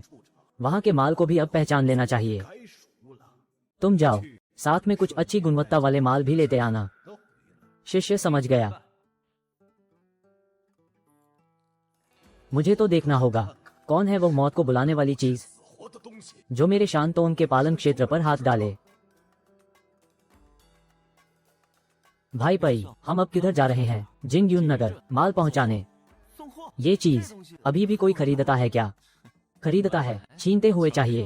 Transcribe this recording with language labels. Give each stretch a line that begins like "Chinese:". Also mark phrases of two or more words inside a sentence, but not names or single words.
Hindi: वहाँ के माल को भी अब पहचान लेना चाहिए। तुम जाओ, साथ में कुछ अच्छी गुणवत्ता वाले माल भी लेते आना। शिष्य समझ गया। मुझे तो देखना होगा कौन है वो मौत को बुलाने वाली चीज
Chinese: 活的东西，
Hindi: जो मेरे शांतों के पालन क्षेत्र पर हाथ डाले। भाई पई, हम अब किधर जा रहे हैं? जिंगयून नगर, माल पहुंचाने।
Chinese: 送货。
Hindi: ये चीज अभी भी कोई खरीदता है क्या? खरीदता है, छीनते हुए चाहिए।